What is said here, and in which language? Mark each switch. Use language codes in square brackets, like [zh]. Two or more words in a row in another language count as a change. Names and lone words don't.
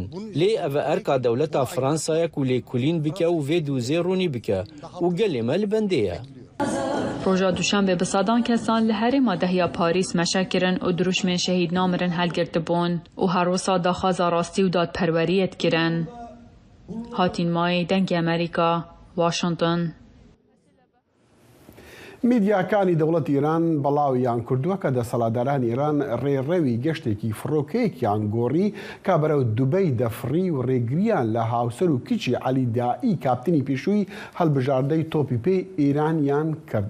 [ku] Lê ev e erka dewleta Fransaya ku lêkulîn bike û vê dûzê ronî bike û gelê me li bendê ye. Roja duşanbê bi sadan kesan li herêma dehiya Parîs meşe kirin û duruşmên şehîdnamirin helgirtibûn û her wisa daxwaza rastî û dadperweriyê dikirin. Hatîn Mayê, Dengê Amerîka, Washington. [ckb] میدیاکانی دەوڵەت ئیران بەڵاویان کردووە کە دەسەڵاتدارانی ئیران ڕێڕەوی گەشتێکی فڕۆکەیەکیان گۆڕی کا بەرەو دوبەی دەفڕی و ڕێگریان لە هاوسەر و کچی عەلی دائی کاپتنی پێشووی هەڵبژاردەی تۆپی پێی ئیرانیان کرد.